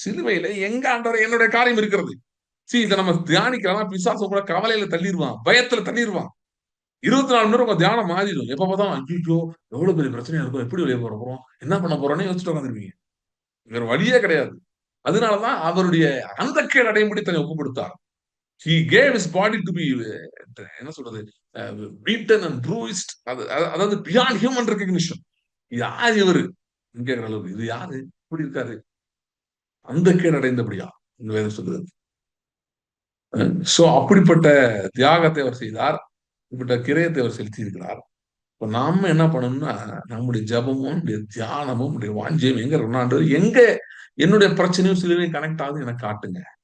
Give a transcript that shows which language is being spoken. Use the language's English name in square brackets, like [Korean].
[Tamil] சிலுவையில எங்க ஆண்டவரை என்னுடைய காரியம் இருக்கிறது. இதை நம்ம தியானிக்கலாம். பிசாசு கூட கவலையில தள்ளிடுவான், பயத்துல தள்ளிடுவான். 24 மணி நேரம் உங்க தியானம் மாறிடும். எப்ப பார்த்தாலும் ஐயோ எவ்வளவு பெரிய பிரச்சனையா இருக்கும், எப்படி வெளியே போற போறோம், என்ன பண்ண போறோம்னு யோசிச்சுட்டு உட்காந்துருப்பீங்க. வேற வழியே கிடையாது. அதனாலதான் அவருடைய அந்த கேடு அடையும்படி தன்னை ஒப்பு கொடுத்தார். [English] He gave his body to be [Tamil] என்ன சொல்றது [English] beaten and bruised. அதாவது beyond human recognition. [Tamil] யார் இவரு கேட்கிற அளவுக்கு இது யாரு இப்படி இருக்காரு, அந்த கேடு அடைந்தபடியா இந்த வேதம் சொல்லுது. சோ அப்படிப்பட்ட தியாகத்தை அவர் செய்தார். இப்படிப்பட்ட கிரயத்தை அவர் செலுத்தி இருக்கிறார். இப்ப நாம என்ன பண்ணணும்னா நம்முடைய ஜபமும் நம்முடைய தியானமும் நம்முடைய வாஞ்சியம் எங்க இருக்கணும், எங்க என்னுடைய பிரச்சனையும் சிலுவையும் கனெக்ட் ஆகுது எனக்கு காட்டுங்க.